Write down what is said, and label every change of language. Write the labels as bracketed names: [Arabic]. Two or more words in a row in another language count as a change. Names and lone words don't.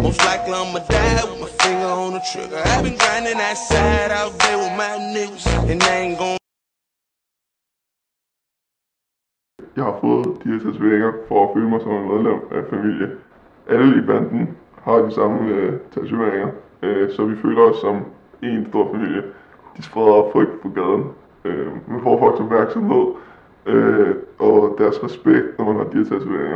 [English] Most likely I'ma die with my finger on the trigger. I've been grinding that side out there with my niggas, and they ain't gon'. [Danish] Jeg har fået de her tatoveringer for at føle mig som en medlem af familie. Alle i banden har de samme tatoveringer, så vi føler os som en stor familie. De spreder frygt på gaden, men får folks opmærksomhed og deres respekt, når man har de her tatoveringer.